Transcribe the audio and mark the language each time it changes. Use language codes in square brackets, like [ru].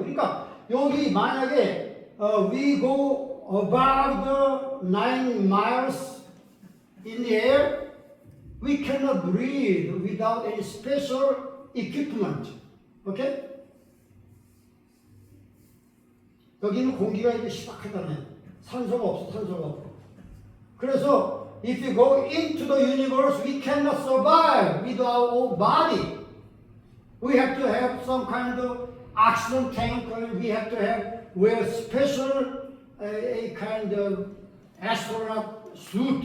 [ko] 그러니까 여기 만약에 [en] we go above the 9 miles in the air, we cannot breathe without any special equipment. Okay? [ko] 여기는 공기가 이렇게 시박하다네. 산소가 없어. 그래서 [en] if you go into the universe, we cannot survive with our own body. We have to have some kind of oxygen tank. We have to wear special a kind of astronaut suit.